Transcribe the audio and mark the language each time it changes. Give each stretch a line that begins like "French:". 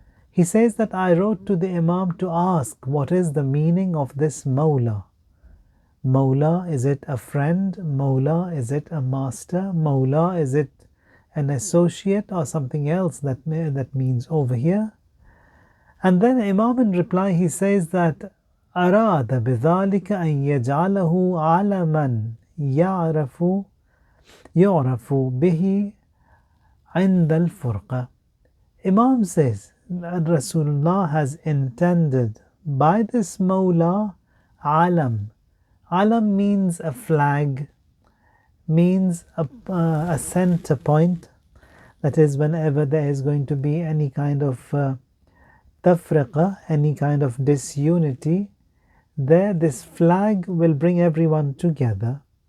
English: He says that I wrote to the Imam to ask what is the meaning of this Mawla. Mawla, is it a friend? Mawla, is it a master? Mawla, is it an associate or something else that means over here? And then Imam in reply, he says that
Arabic: أراد بذلك أن يجعله علما يعرف به عند الفرقة.
English: Imam says that Rasulullah has intended by this Mawla alam. Alam means a flag, means a center point. That is, whenever there is going to be any kind of tafriqa, any kind of disunity, there this flag will bring everyone together.